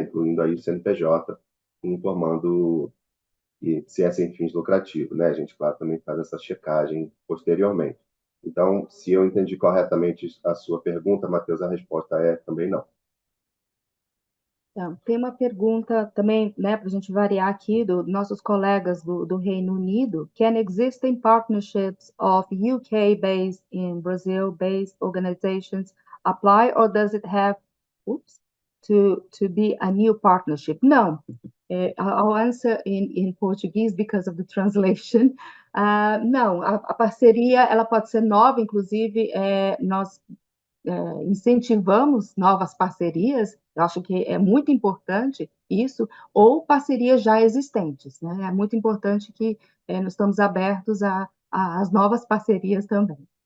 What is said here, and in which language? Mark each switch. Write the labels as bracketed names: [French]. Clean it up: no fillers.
[Portuguese] Incluindo aí o CNPJ, informando se é sem fins lucrativos, né? A gente, claro, também faz essa checagem posteriormente. Então, se eu entendi corretamente a sua pergunta, Matheus, a resposta é também não. Então, tem uma pergunta também, né, para a gente variar aqui, dos nossos colegas do Reino Unido. [English] Can existing partnerships of UK-based in Brazil-based organizations apply, or does it have to be a new partnership? [Portuguese] Não. [English] I'll answer in Portuguese because of the translation. [Portuguese] Não, a parceria ela pode ser nova, inclusive nós incentivamos novas parcerias, eu acho que é muito importante isso, ou parcerias já existentes, né? É muito importante que nós estamos abertos às novas parcerias também.